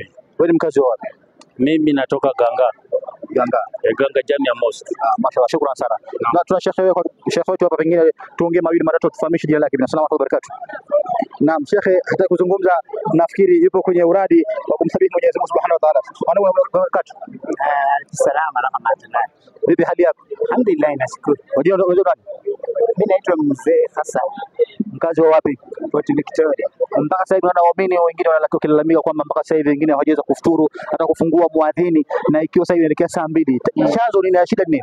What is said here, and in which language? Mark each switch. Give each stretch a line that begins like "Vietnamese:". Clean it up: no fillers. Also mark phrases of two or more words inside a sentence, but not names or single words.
Swahili: Wewe ni mkazi wa wapi? Mimi natoka Ganga. Ganga. Ganga Jamia Mosque. Mashallah, shukrani sana. Na tuna shekhe wetu hapa, pengine tuongee mawili matatu tufahamishe jina lake.
Arabic: السلام عليكم وبركاته.
Swahili: Naam, shekhe hata kuzungumza, nafikiri yupo kwenye uradi wa kumsabihi Mwenyezi Mungu
Arabic: سبحانه وتعالى. السلام عليكم وبركاته. سلام عليكم.
Swahili: Vipi hali yako? Alhamdulillah, nashukuru. Unajua nani? Mimi naitwa Mzee Hassan. Mkazi wa wapi? Port Victoria. Mpaka sasa hivi naona waumini wengine wanalalamika kwamba mpaka sasa hivi wengine hawajaweza kufuturu hata kufungua muadhini, na ikiwa sasa hivi inaelekea saa 2. Chanzo ni shida nini?